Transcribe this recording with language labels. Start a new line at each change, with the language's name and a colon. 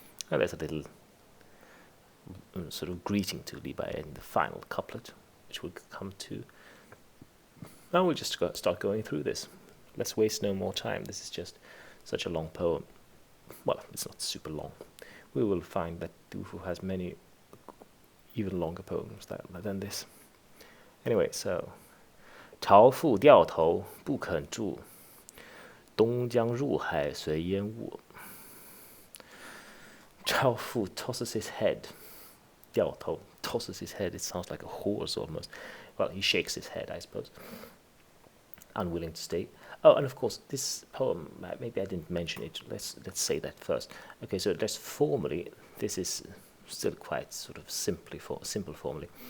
English: And there's a little sort of greeting to Li Bai in the final couplet, which we'll come to. Now we'll just start going through this. Let's waste no more time. This is just such a long poem. Well, it's not super long. We will find that Du Fu has many even longer poems than this. Anyway, so
Chinese: 巢父掉头不肯住，东江入海随烟雾.
English: Chaofu tosses his head. 掉头 tosses his head. It sounds like a horse almost. Well, he shakes his head, I suppose. Unwilling to stay. Oh, and of course, this poem, maybe I didn't mention it. Let's say that first. Okay, so just formally, this is still quite sort of simple formally.